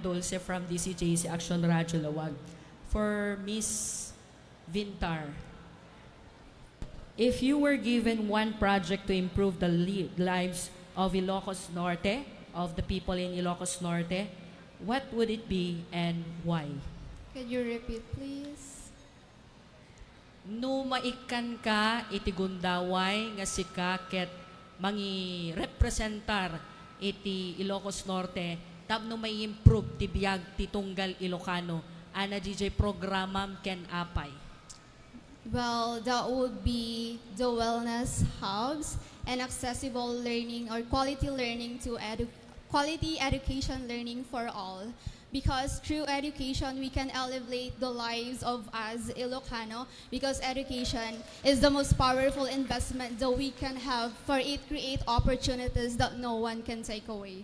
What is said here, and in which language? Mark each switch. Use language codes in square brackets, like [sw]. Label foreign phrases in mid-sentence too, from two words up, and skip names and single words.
[en] Dulce from DCJC Action Radio Laoag. For Miss Vintar, if you were given one project to improve the lives of Ilocos Norte, of the people in Ilocos Norte, what would it be and why? Could you repeat, please? [ilo] No maikan ka iti gundaway nga sika ket mangi representar iti Ilocos Norte tapno may improve ti biag ti tunggal Ilocano ana DJ programam ken apay. [en] Well, that would be the wellness hubs and accessible learning or quality learning to quality education learning for all. Because through education, we can elevate the lives of us Ilocano, because education is the most powerful investment that we can have, for it create opportunities that no one can take away.